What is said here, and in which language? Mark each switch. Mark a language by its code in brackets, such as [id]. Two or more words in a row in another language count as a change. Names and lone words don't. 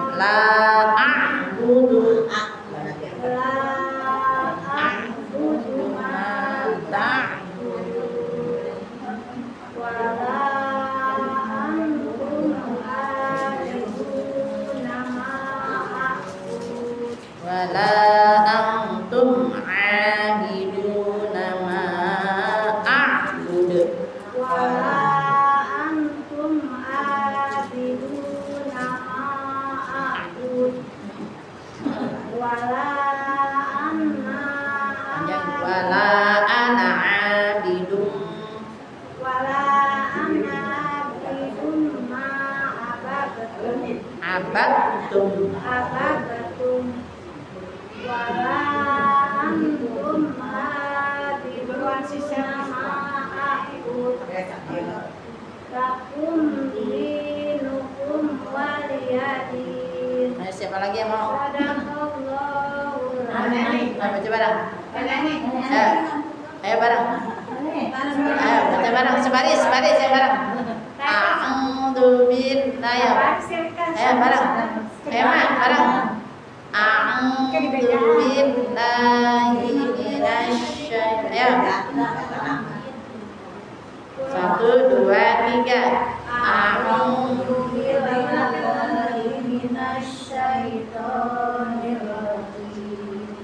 [ar] لا أعبد ما ولا أنتم عابدون ما أعبد. [id] Panjang. [ar] ولا أنا عابد. Abadtum. [id] Nah, siapa lagi yang mau? Baca bareng. Ayo bareng. Ayo baca bareng. Sebaris ya bareng. [ar] أعوذ بالله. [id] Ayo bareng. Ayo Mak, bareng. [ar] أعوذ بالله من الشيطان. 1, 2, 3. أعوذ بالله من الشيطان الرجيم.